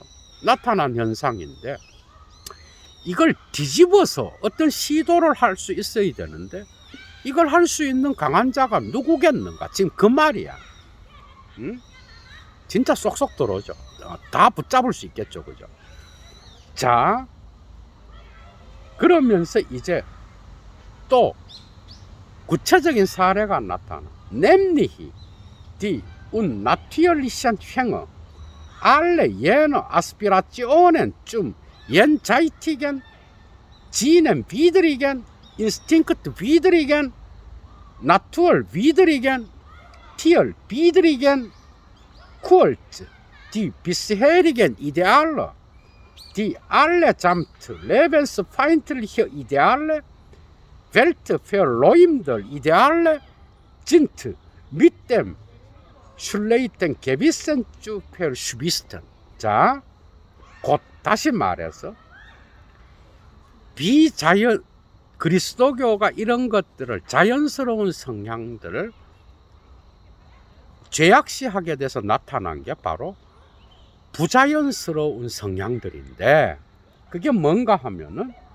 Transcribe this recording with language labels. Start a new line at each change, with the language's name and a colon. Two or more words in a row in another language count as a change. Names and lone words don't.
Korean: 나타난 현상인데, 이걸 뒤집어서 어떤 시도를 할 수 있어야 되는데, 이걸 할 수 있는 강한 자가 누구겠는가? 지금 그 말이야. 진짜 쏙쏙 들어오죠. 다 붙잡을 수 있겠죠, 그죠? 자, 그러면서 이제 또 구체적인 사례가 나타나.
German: nämlich die unnatürlichen Hänge, alle jene Aspirationen zum jenseitigen, sinnenwidrigen, instinktwidrigen, naturwidrigen, tierwidrigen Kult, die bisherigen Ideale, die allesamt lebensfeindliche Ideale, weltverleumder Ideale sind mit dem schlechten Gewissen zu verschwisten.
Korean: 자, 곧 다시 말해서 그리스도교가 이런 것들을, 자연스러운 성향들을 죄악시하게 돼서 나타난 게 바로 부자연스러운 성향들인데, 그게 뭔가 하면은